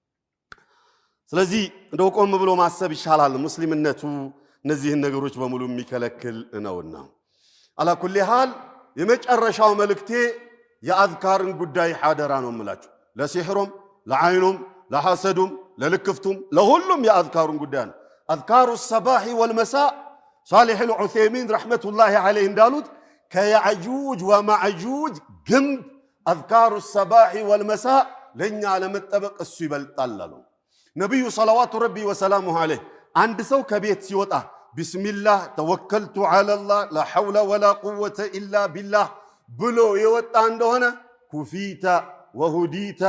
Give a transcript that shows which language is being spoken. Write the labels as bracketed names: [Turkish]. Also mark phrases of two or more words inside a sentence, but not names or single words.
[Amharic] ስለዚህ እንደው ቆም ብሎ ማሰብ ይሻላል ሙስሊምነቱ እነዚህን ነገሮች በሙሉ የሚከለክል ነውና [Arabic] على كل حال [Amharic] የመጨረሻው መልእክቴ የአዝካርን ጉዳይ ሐደራ ነው የምላችሁ ለሲህሩም ለዓይኑም ለሐሰዱም ለልክፍቱም ለሁሉም የአዝካሩን ጉዳይ ነው አዝካሩ [Arabic] الصباح والمساء صالح العثيمين رحمة الله عليه [Amharic] እንዳሉት ከያጁጅ ወማጁጅ ግንብ አዝካሩ [Arabic] الصباح والمساء [Amharic] ለኛ ለመጠበቅ እሱ ይበልጣል አሉ ነብዩ [Arabic] صلوات ربي وسلامه عليه [Amharic] አንድ ሰው ከቤት ሲወጣ [Arabic] بسم الله توكلت على الله لا حول ولا قوة إلا بالله [Amharic] ብሎ የወጣ እንደሆነ [Arabic] كفيت وهديت